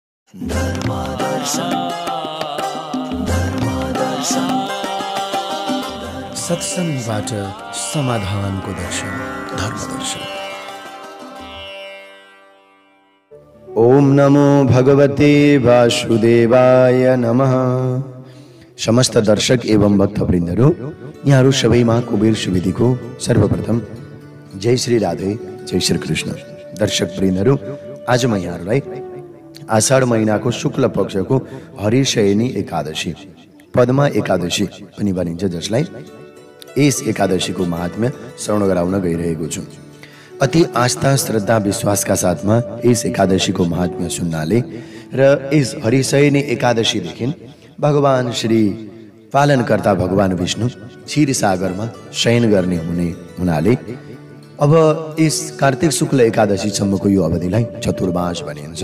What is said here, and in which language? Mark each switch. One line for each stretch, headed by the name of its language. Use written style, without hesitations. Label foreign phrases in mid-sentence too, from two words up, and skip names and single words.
Nepali: धर्मदर्शन सत्संगबाट समाधानको दर्शन धर्मदर्शन।
Sanskrit: ओम नमो भगवते वासुदेवाय नमः।
Nepali: समस्त दर्शक एवं भक्तवृन्दहरू, यहाँहरू सबैमा कुबेर सुवेदीको सर्वप्रथम जय श्री राधे, जय श्री कृष्ण। दर्शक वृन्दहरू, आज म यहाँहरूलाई आषाढ महिनाको शुक्ल पक्षको हरिशयनी एकादशी, पद्मा एकादशी पनि भनिन्छ, जसलाई यस एकादशीको महात्म्य श्रवण गराउन गइरहेको छु। अति आस्था श्रद्धा विश्वासका साथमा यस एकादशीको महात्म्य सुन्नाले र यस हरिशयनी एकादशीदेखि भगवान श्री पालनकर्ता भगवान विष्णु क्षीर सागरमा शयन गर्ने हुनाले अब यस कार्तिक शुक्ल एकादशीसम्मको यो अवधिलाई चतुर्मास भनिन्छ।